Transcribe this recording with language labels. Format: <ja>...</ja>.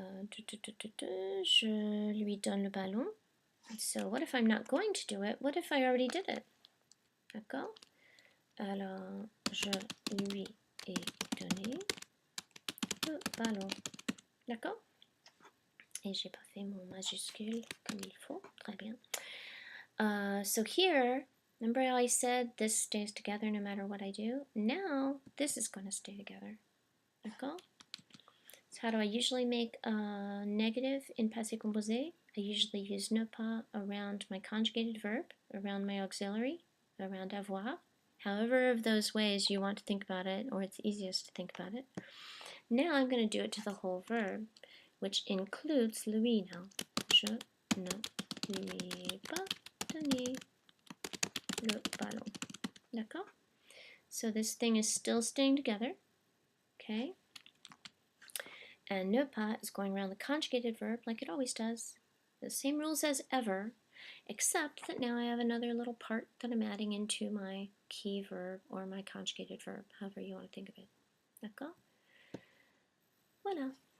<fr>Je lui donne le ballon.</fr> <en>So, what if I'm not going to do it? What if I already did it?</en> <fr>D'accord? Alors, je lui ai donné le ballon. D'accord? Et j'ai pas fait mon majuscule comme il faut. Très bien.</fr> <en>So here, remember how I said this stays together no matter what I do? Now, this is going to stay together.</en> <fr>D'accord?</fr> <en>So how do I usually make a negative in passé composé? I usually use ne pas around my conjugated verb, around my auxiliary, around avoir. However of those ways you want to think about it, or it's easiest to think about it. Now I'm going to do it to the whole verb, which includes lui now.</en> <fr>Je ne lui ai pas donné le ballon. D'accord?</fr> <en>So this thing is still staying together. Okay? And ne pas is going around the conjugated verb like it always does. The same rules as ever, except that now I have another little part that I'm adding into my key verb or my conjugated verb, however you want to think of it.</en> <fr>D'accord? Voilà.</fr>